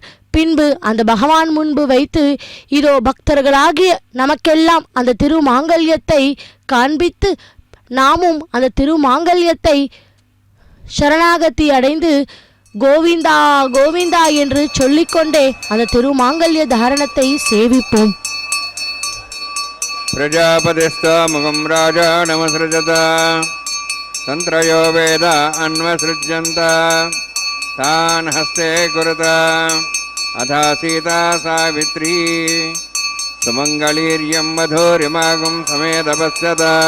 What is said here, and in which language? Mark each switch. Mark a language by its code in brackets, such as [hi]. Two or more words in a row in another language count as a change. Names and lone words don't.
[ta] பின்பு அந்த பகவான் முன்பு வைத்து இதோ பக்தர்களாகிய நமக்கெல்லாம் அந்த திரு மாங்கல்யத்தை காண்பித்து நாமும் அந்த திரு மாங்கல்யத்தை சரணாகதி அடைந்து கோவிந்தா கோவிந்தா என்று சொல்லிக்கொண்டே அந்த திரு மாங்கல்ய தாரணத்தை சேவிப்போம். [sa] प्रजापतिस्तमुखं राजा नमसृजत तन्त्रयो वेद अन्वसृज्यन्त तान् हस्ते कुरुत अथा सीता सावित्री सुमङ्गलीर्यं वधूरिमागुं समेतपश्यत